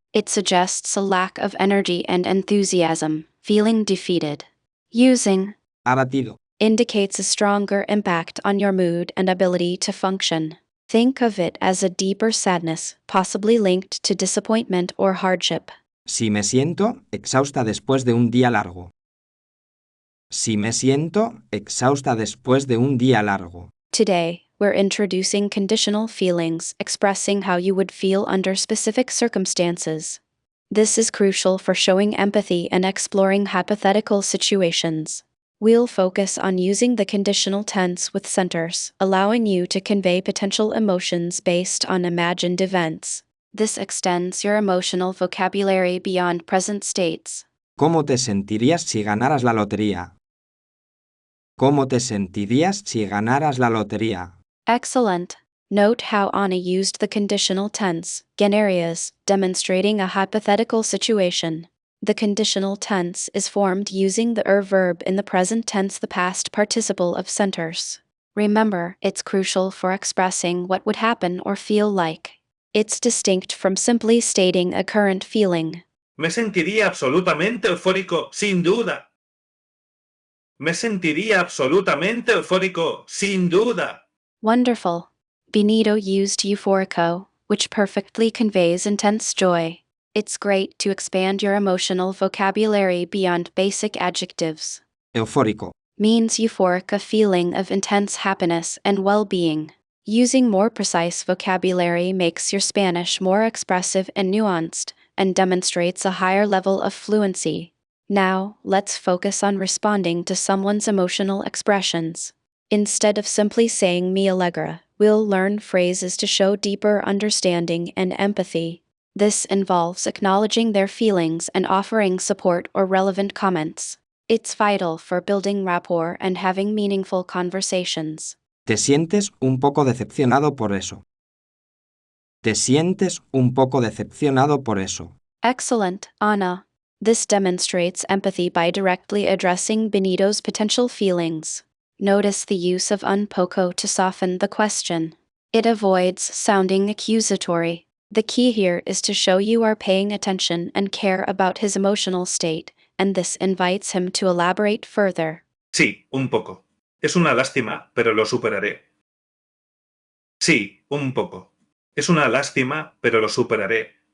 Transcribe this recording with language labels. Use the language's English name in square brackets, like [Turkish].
[English] It suggests a lack of energy and enthusiasm, feeling defeated. Using [Spanish] Abatido. [English] indicates a stronger impact on your mood and ability to function. Think of it as a deeper sadness, possibly linked to disappointment or hardship. [Spanish] Si me siento exhausta después de un día largo. Si me siento exhausta después de un día largo. [English] Today, we're introducing conditional feelings, expressing how you would feel under specific circumstances. This is crucial for showing empathy and exploring hypothetical situations. We'll focus on using the conditional tense with sentirse, allowing you to convey potential emotions based on imagined events. This extends your emotional vocabulary beyond present states. [Spanish] ¿Cómo te sentirías si ganaras la lotería? ¿Cómo te sentirías si ganaras la lotería? [English] Excellent. Note how Anna used the conditional tense, ganarias, demonstrating a hypothetical situation. The conditional tense is formed using the verb in the present tense, the past participle of sentirse. Remember, it's crucial for expressing what would happen or feel like. It's distinct from simply stating a current feeling. [Spanish] Me sentiría absolutamente eufórico, sin duda. Me sentiría absolutamente eufórico, sin duda. [English] Wonderful. Benito used euphorico, which perfectly conveys intense joy. It's great to expand your emotional vocabulary beyond basic adjectives. [Spanish] Eufórico. [English] Means euphoric, a feeling of intense happiness and well-being. Using more precise vocabulary makes your Spanish more expressive and nuanced, and demonstrates a higher level of fluency. Now, let's focus on responding to someone's emotional expressions. Instead of simply saying me alegra, we'll learn phrases to show deeper understanding and empathy. This involves acknowledging their feelings and offering support or relevant comments. It's vital for building rapport and having meaningful conversations. [Spanish] Te sientes un poco decepcionado por eso. Te sientes un poco decepcionado por eso. [English] Excellent, Anna. This demonstrates empathy by directly addressing Benito's potential feelings. Notice the use of un poco to soften the question. It avoids sounding accusatory. The key here is to show you are paying attention and care about his emotional state, and this invites him to elaborate further. [Spanish] Sí, un poco. Es una lástima, pero lo superaré. Sí, un poco. Es una lástima, pero lo superaré.